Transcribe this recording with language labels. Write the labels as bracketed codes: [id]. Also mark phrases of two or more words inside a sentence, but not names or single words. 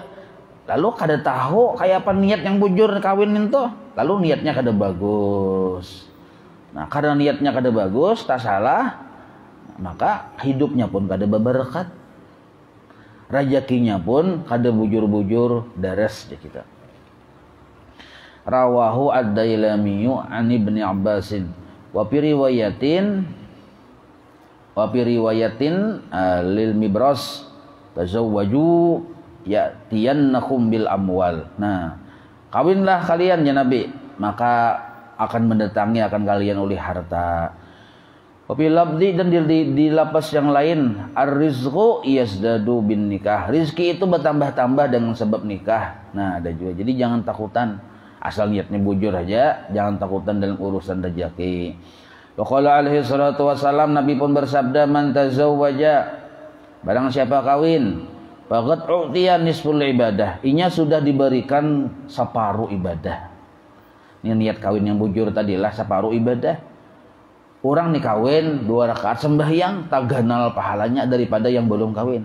[bjn] Lalu kada tahu kayak apa niat yang bujur kawin itu. Lalu niatnya kada bagus. Nah, karena niatnya kada bagus, tak salah, maka hidupnya pun kada berberkat. Rezekinya pun kada bujur-bujur daras kita. [ar] رواه الديلمي عن ابن عباس وفي رواية للمبرد تزوجوا يأتينكم بالأموال. [bjn] Nah, kawinlah kalian ya Nabi, maka akan mendatangi akan kalian oleh harta. [ar] وفي لفظ, [bjn] dan di lapas yang lain, [ar] الرزق يزداد بالنكاح. [bjn] Rizki itu bertambah-tambah dengan sebab nikah. Nah, ada juga. Jadi jangan takutan, asal niatnya bujur aja, jangan takutan dalam urusan rezeki. [ar] وقال عليه الصلاة والسلام, [bjn] Nabi pun bersabda, [ar] من تزوج, [bjn] barang siapa kawin, [ar] فقد أعطي نصف العبادة, [bjn] inya sudah diberikan separuh ibadah. Ini niat kawin yang bujur tadilah separuh ibadah. Orang nih kawin 2 rakaat sembahyang tak ganal pahalanya daripada yang belum kawin.